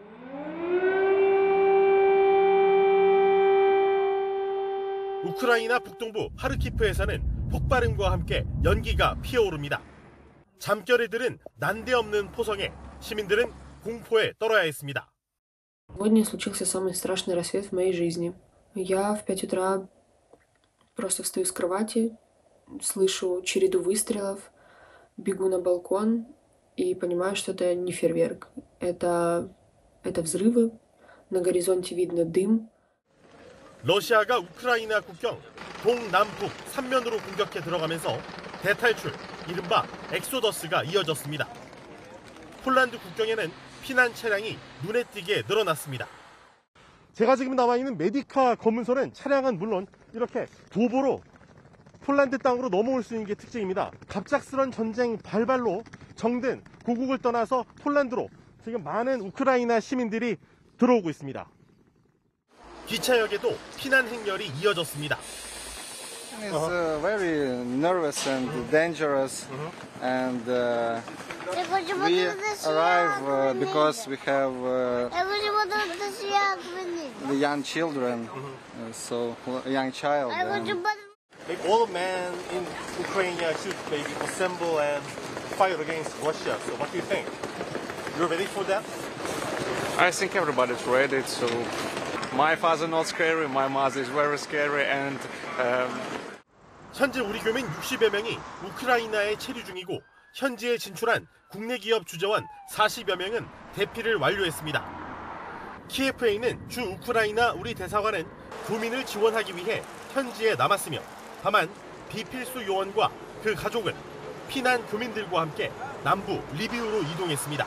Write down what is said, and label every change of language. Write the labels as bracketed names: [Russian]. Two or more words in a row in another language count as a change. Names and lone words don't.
[Korean] 우크라이나 북동부 하르키프에서는 폭발음과 함께 연기가 피어오릅니다. 잠결에 들은 난데없는 포성에 시민들은 공포에 떨어야 했습니다. [Russian] Сегодня случился самый страшный рассвет в моей жизни. Я в 5 утра просто встаю с кровати, слышу череду выстрелов, бегу на балкон и понимаю, что это не фейерверк. Это взрывы, на горизонте видно дым. [Korean] 러시아가 우크라이나 국경 동남북 3면으로 공격해 들어가면서 대탈출, 이른바 엑소더스가 이어졌습니다. 폴란드 국경에는 피난 차량이 눈에 띄게 늘어났습니다. 제가 지금 나와 있는 메디카 검문소는 차량은 물론 이렇게 도보로 폴란드 땅으로 넘어올 수 있는 게 특징입니다. 갑작스런 전쟁 발발로 정든 고국을 떠나서 폴란드로 지금 많은 우크라이나 시민들이 들어오고 있습니다. 기차역에도 피난 행렬이 이어졌습니다. [English] It's very nervous and dangerous, and we arrive because we have the young children, so young child. All men in Ukraine should maybe assemble and fight against Russia. So what do you think? You're ready for that? I think everybody's ready. So my father not scary, my mother is very scary, and. [Korean] 현재 우리 교민 60여 명이 우크라이나에 체류 중이고 현지에 진출한 국내 기업 주재원 40여 명은 대피를 완료했습니다. 키예프에 있는 주 우크라이나 우리 대사관은 교민을 지원하기 위해 현지에 남았으며 다만 비필수 요원과 그 가족은 피난 교민들과 함께 남부 리비우로 이동했습니다.